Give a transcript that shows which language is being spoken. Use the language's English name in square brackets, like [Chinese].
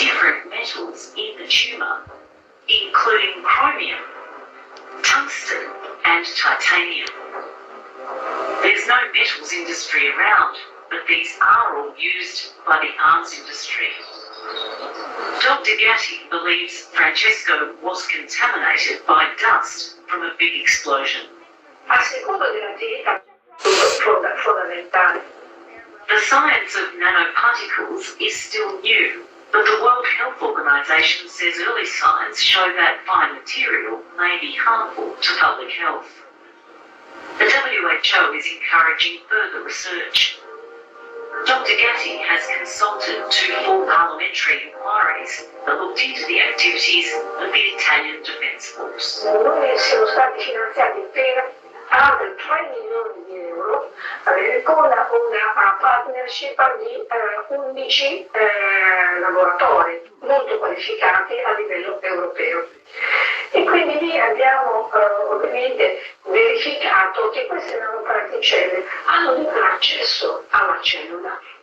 [English] Different metals in the tumour, including chromium, tungsten and titanium. There's no metals industry around, but these are all used by the arms industry. Dr. Gatti believes Francesco was contaminated by dust from a big explosion. [Italian] Al secondo dell'attività fondamentale. [English] The science of nanoparticles is still new, but the World Health Organization says early signs show that fine material may be harmful to public health. The WHO is encouraging further research. Dr. Gatti has consulted two full parliamentary inquiries that looked into the activities of the Italian Defence Force. [Italian] Noi siamo stati finanziati per altri 3 milioni di euro con una partnership di 11 laboratori molto qualificati a livello europeo. E quindi lì abbiamo ovviamente verificato che queste nanoparticelle hanno libero accesso alla cellula.